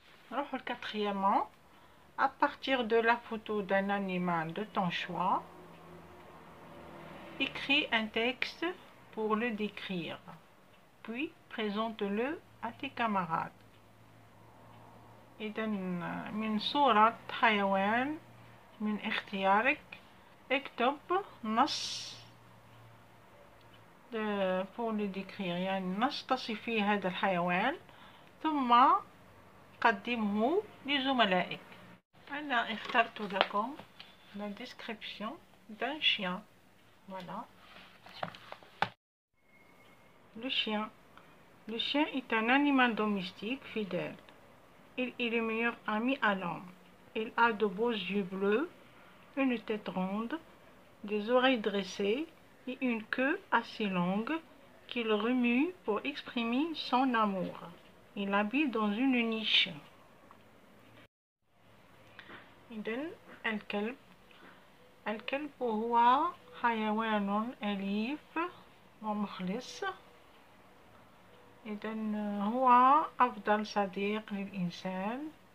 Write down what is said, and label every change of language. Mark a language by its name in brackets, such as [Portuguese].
[French] Alors, quatrièmement, à partir de la photo d'un animal de ton choix, écris un texte pour le décrire. Puis, présente-le à tes camarades. [Arabic] إذا من صورة حيوان من اختيارك اكتب نص [French] pour le décrire، [Arabic] يعني نص تصف فيه هذا الحيوان ثم قدمه لزملائك. أنا اخترت لكم [French] la description d'un chien. Voilà. Le chien. Le chien est un animal domestique fidèle. Il est le meilleur ami à l'homme. Il a de beaux yeux bleus, une tête ronde, des oreilles dressées et une queue assez longue qu'il remue pour exprimer son amour. Il habite dans une niche. [Arabic] إذن الكلب هو حيوان أليف ومخلص. إذن هو أفضل صديق للإنسان.